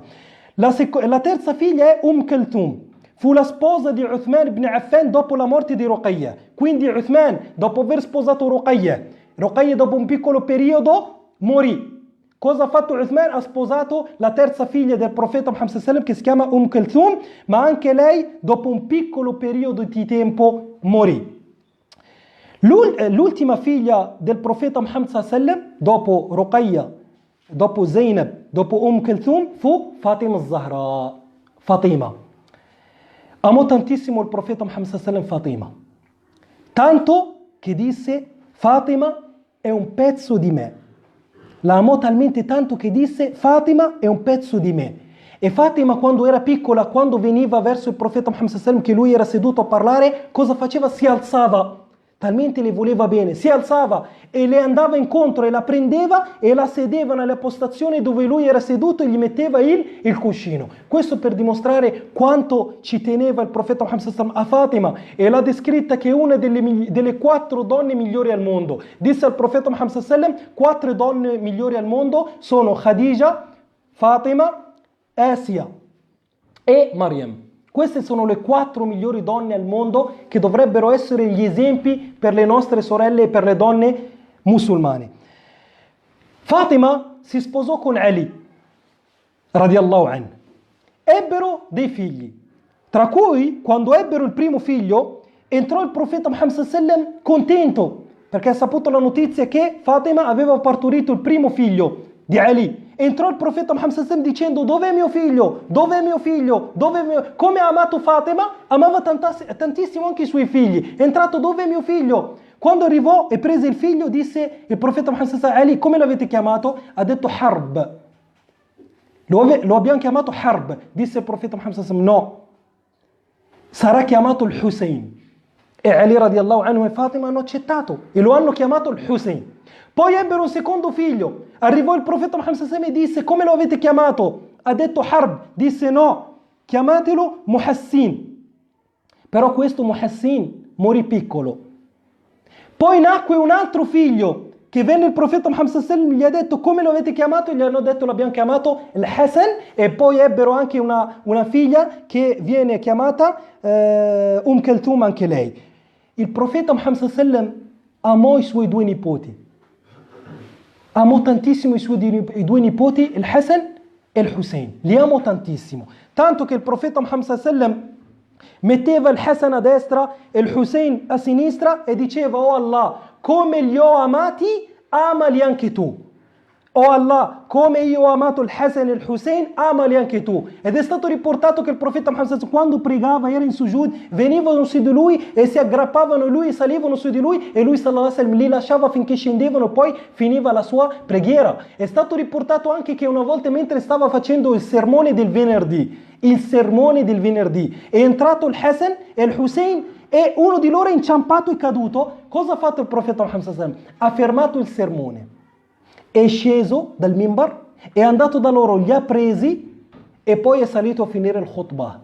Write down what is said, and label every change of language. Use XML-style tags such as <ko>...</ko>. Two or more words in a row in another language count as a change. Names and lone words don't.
<it>La terza figlia è Kulthum. Fu la sposa di Uthman ibn Affan dopo la morte di Ruqayyah. Quindi Uthman, dopo aver sposato Ruqayyah dopo un piccolo periodo morì. Cosa ha fatto Uthman? Ha sposato la terza figlia del profeta Muhammad</it> <ar>صلى الله عليه وسلم,</ar> <it>che si chiama Kulthum, ma anche lei dopo un piccolo periodo di tempo morì. L'ultima figlia del profeta Muhammad</it> <ar>صلى الله عليه وسلم</ar> <it>dopo Ruqayyah, dopo Zainab, dopo Kulthum, fu Fatima al-Zahra. Fatima. Amò tantissimo il profeta Muhammad</it> <ar>صلى الله عليه وسلم</ar> <it>Fatima, tanto che disse: Fatima è un pezzo di me. La amò talmente tanto che disse: Fatima è un pezzo di me. E Fatima, quando era piccola, quando veniva verso il profeta Muhammad</it> <ar>صلى الله عليه وسلم,</ar> <it>che lui era seduto a parlare, cosa faceva? Si alzava. Talmente le voleva bene, si alzava e le andava incontro e la prendeva e la sedeva nella postazione dove lui era seduto e gli metteva il cuscino. Questo per dimostrare quanto ci teneva il profeta Muhammad</it> <ar>صلى الله عليه وسلم</ar> <it>a Fatima, e l'ha descritta che è una delle 4 donne migliori al mondo. Disse al profeta Muhammad</it> <ar>صلى الله عليه وسلم:</ar> <it>4 donne migliori al mondo sono Khadija, Fatima, Asia e Maryam. Queste sono le 4 migliori donne al mondo che dovrebbero essere gli esempi per le nostre sorelle e per le donne musulmane. Fatima si sposò con Ali,</it> <ar>رضي الله عنه.</ar> <it>Ebbero dei figli, tra cui, quando ebbero il primo figlio, entrò il profeta Muhammad</it> <ar>صلى الله عليه وسلم</ar> <it>contento, perché ha saputo la notizia che Fatima aveva partorito il primo figlio di Ali. Entrò il profeta Muhammad</it> <ar>صلى الله عليه وسلم</ar> <it>dicendo: dov'è mio figlio? Dov'è mio figlio? Come ha amato Fatima, amava tantissimo anche i suoi figli. È entrato: dov'è mio figlio? Quando arrivò e prese il figlio, disse il profeta Muhammad</it> <ar>صلى الله عليه وسلم:</ar> <it>Ali, come l'avete chiamato? Ha detto Harb. Lo abbiamo chiamato Harb. Disse il profeta Muhammad</it> <ar>صلى الله عليه وسلم:</ar> <it>no, sarà chiamato il Hussein. E Ali</it> <ar>رضي الله عنه</ar> <it>e Fatima hanno accettato e lo hanno chiamato il Hussein. Poi ebbero un secondo figlio. Arrivò il profeta Muhammad</it> <ar>صلى الله عليه وسلم</ar> <it>e disse: come lo avete chiamato? Ha detto Harb. Disse: no, chiamatelo Muhassin. Però questo Muhassin morì piccolo. Poi nacque un altro figlio che venne il profeta Muhammad</it> <ar>صلى الله عليه وسلم,</ar> <it>gli ha detto come lo avete chiamato? Gli hanno detto l'abbiamo chiamato il Hassan, e poi ebbero anche una figlia che viene chiamata Kalthum anche lei. Il profeta Muhammad</it> <ar>صلى الله عليه وسلم</ar> <it>amò i suoi due nipoti, amò tantissimo i suoi due nipoti, il Hassan e il Hussein, li amò tantissimo, tanto che il profeta Muhammad</it> <ar>صلى الله عليه وسلم</ar> <it>metteva il Hassan a destra e il Hussein a sinistra e diceva: oh Allah, come li ho amati, amali anche tu. Oh Allah, come io ho amato il Hassan e il Hussein, amali anche tu. Ed è stato riportato che il profeta Muhammad, quando pregava, era in sujud, venivano su di lui e si aggrappavano a lui, salivano su di lui, e lui</it> <ar>صلى الله عليه وسلم</ar> <it>li lasciava finché scendevano e poi finiva la sua preghiera. È stato riportato anche che una volta, mentre stava facendo il sermone del venerdì, è entrato il Hassan e il Hussein e uno di loro è inciampato e caduto. Cosa ha fatto il profeta Muhammad? Ha fermato il sermone, è sceso dal mimbar, è andato da loro, li ha presi e poi è salito a finire il khutbah.</it>